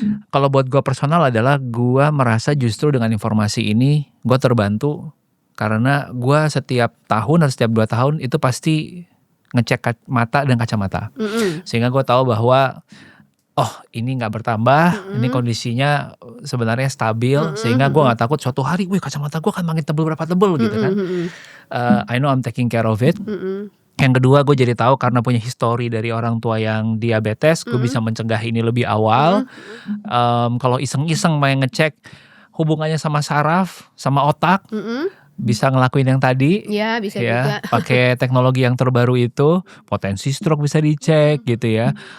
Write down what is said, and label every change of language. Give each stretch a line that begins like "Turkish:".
Indonesian: Kalau buat gua personal adalah gua merasa justru dengan informasi ini gua terbantu, karena gua setiap tahun atau setiap 2 tahun itu pasti ngecek mata dan kacamata, sehingga gue tahu bahwa ini nggak bertambah, ini kondisinya sebenarnya stabil, sehingga gue nggak takut suatu hari, kacamata gue akan makin tebel berapa tebel gitu kan.
English: I know I'm taking care of it.
Indonesian: Yang kedua, gue jadi tahu karena punya histori dari orang tua yang diabetes, gue bisa mencegah ini lebih awal. Kalau iseng-iseng main ngecek hubungannya sama saraf, sama otak, bisa ngelakuin yang tadi, ya bisa juga pakai teknologi yang terbaru itu, potensi stroke bisa dicek gitu ya.